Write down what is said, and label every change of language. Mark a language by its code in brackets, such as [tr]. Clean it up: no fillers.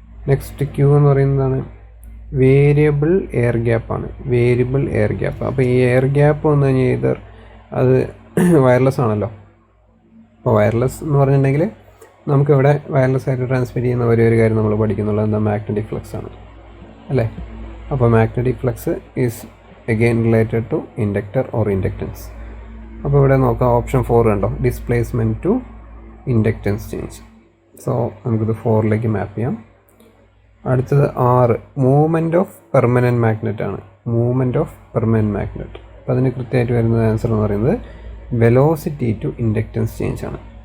[ml] Next Q എന്ന് പറയുന്നതാണ് variable air ഗ്യാപ്പാണ്. Variable air gap. അപ്പോൾ ഈ എയർ ഗ്യാപ്പ് വന്നു കഴിഞ്ഞാൽ ഇതർ അത് വയർലെസ് ആണല്ലോ. അപ്പോൾ വയർലെസ് എന്ന് പറഞ്ഞിട്ടുണ്ടെങ്കിൽ നമുക്കിവിടെ വയർലെസ് ആയിട്ട് ട്രാൻസ്മിറ്റ് ചെയ്യുന്ന ഒരു കാര്യം നമ്മൾ പഠിക്കുന്നുള്ളത് എന്താ? മാഗ്നറ്റിക് ഫ്ലക്സ് ആണ് അല്ലേ. അപ്പോൾ [en] Magnetic flux is again related to inductor or inductance. [ml] അപ്പോൾ ഇവിടെ നോക്കാം, ഓപ്ഷൻ 4 കണ്ടോ, displacement to inductance change. So നമുക്കിത് 4ലേക്ക് മാപ്പ് ചെയ്യാം. അടുത്തത് 6, മൂവ്മെൻറ്റ് ഓഫ് പെർമനൻറ്റ് മാഗ്നറ്റ് ആണ്. Movement of permanent magnet. അപ്പോൾ അതിന് കൃത്യമായിട്ട് വരുന്ന ആൻസർ എന്ന് പറയുന്നത് വെലോസിറ്റി ടു ഇൻഡക്റ്റൻസ് ചേഞ്ച് ആണ്.